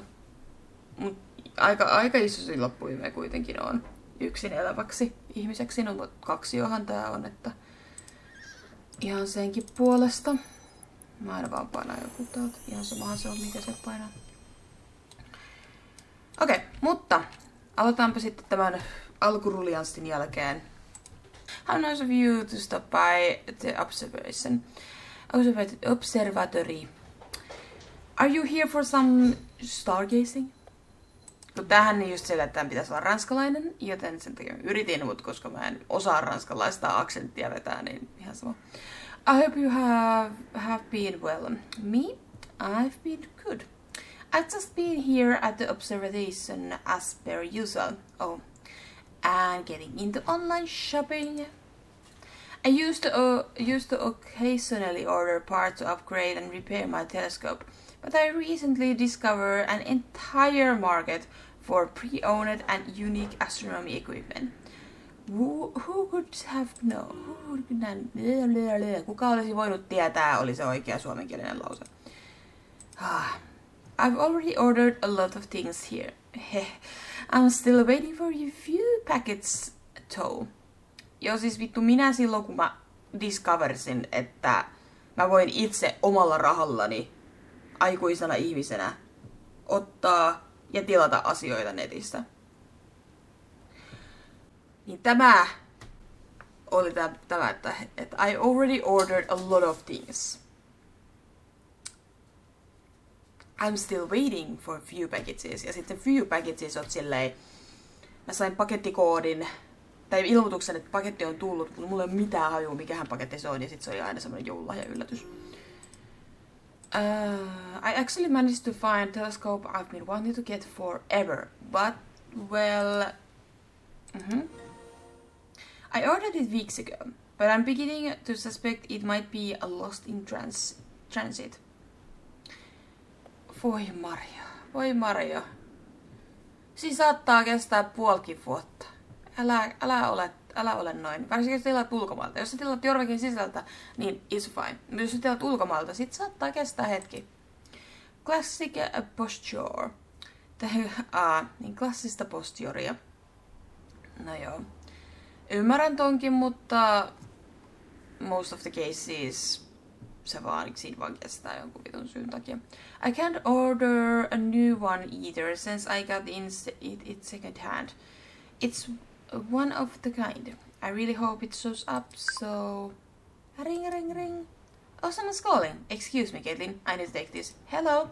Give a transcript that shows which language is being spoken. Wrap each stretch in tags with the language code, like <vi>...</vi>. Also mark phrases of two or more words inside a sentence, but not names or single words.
<fi>Mut aika iso se loppuime kuitenkin on yksin eläväksi ihmiseksi. No, mutta 2 johan tää on, että ihan senkin puolesta. Mä aina vaan painaan joku täältä. Ihan samahan se on, mikä se painaa. Okei, mutta aloitaanpa sitten tämän alkuruljanssin jälkeen.</fi> <en>How nice of you to stop by the observatory. Are you here for some stargazing?</en> <fi>Kun tämähän niin just sillä, että tämän pitäisi olla ranskalainen, joten sen takia yritin, mutta koska mä en osaa ranskalaista aksenttia vetää, niin ihan sama.</fi> <en>I hope you have been well. Me? I've been good. I've just been here at the observation as per usual. Oh, and getting into online shopping. I used to occasionally order parts to upgrade and repair my telescope, but I recently discovered an entire market for pre-owned and unique astronomy equipment. Who could have known?</en> <fi>Kuka olisi voinut tietää, oli se oikea suomenkielinen lause.</fi> <en>I've already ordered a lot of things here. I'm still waiting for a few packets though.</en> <fi>Joo, siis vittu, minä silloin kun mä discoversin, että mä voin itse omalla rahallani aikuisena ihmisenä ottaa ja tilata asioita netistä. Niin tämä oli tämä, että</fi> <en>I already ordered a lot of things. I'm still waiting for a few packages.</en> <fi>Ja sitten</fi> <en>few packages</en> <fi>on silleen, mä sain pakettikoodin tai ilmoituksen, että paketti on tullut, mutta mulla ei ole mitään hajua, mikähän paketti se on, ja sit se oli aina semmoinen joululahja yllätys.</fi> <en>I actually managed to find a telescope I've been wanting to get forever, but, well... I ordered it weeks ago, but I'm beginning to suspect it might be lost in transit.</en> <fi>Voi Mario. Siinä saattaa kestää puolikin vuotta. Älä ole noin. Varsinkin jos tilaat ulkomailta. Jos sä tilaat Jorvekin sisältä, niin</fi> <en>it's fine.</en> <fi>Mutta jos sä tilaat ulkomailta, sit saattaa kestää hetki.</fi> <en>Classic posture.</en> <fi>Niin klassista posturia. No joo. Ymmärrän tonkin, mutta</fi> <en>most of the cases</en> <fi>siinä vaan kestää jonkun vitun syyn takia.</fi> <en>I can't order a new one either since I got it second hand. It's one of the kind. I really hope it shows up, so... Ring. Oh, someone's calling. Excuse me, Caitlin. I need to take this. Hello?</en>